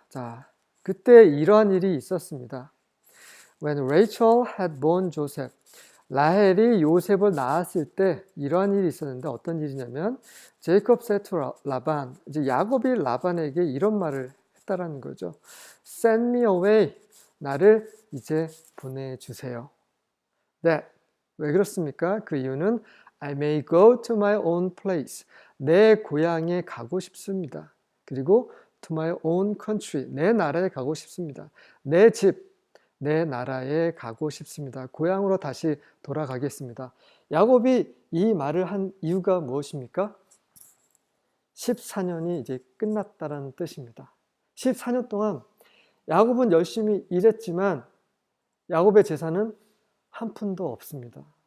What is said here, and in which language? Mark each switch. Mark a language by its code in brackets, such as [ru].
[ko] 자, 그때 이러한 일이 있었습니다. [en] When Rachel had born Joseph. [ko] 라헬이 요셉을 낳았을 때 이러한 일이 있었는데 어떤 일이냐면 [en] Jacob said to Laban. [ko] 이제 야곱이 라반에게 이런 말을 했다라는 거죠. [en] Send me away. [ko] 나를 이제 보내주세요. [en] That [ko] 왜 그렇습니까? 그 이유는 [en] I may go to my own place. [ko] 내 고향에 가고 싶습니다. 그리고 [en] to my own country. [ko] 내 나라에 가고 싶습니다. 내 집, 내 나라에 가고 싶습니다. 고향으로 다시 돌아가겠습니다. 야곱이 이 말을 한 이유가 무엇입니까? 14년이 이제 끝났다는 뜻입니다. 14년 동안 야곱은 열심히 일했지만 야곱의 재산은 한 푼도 없습니다.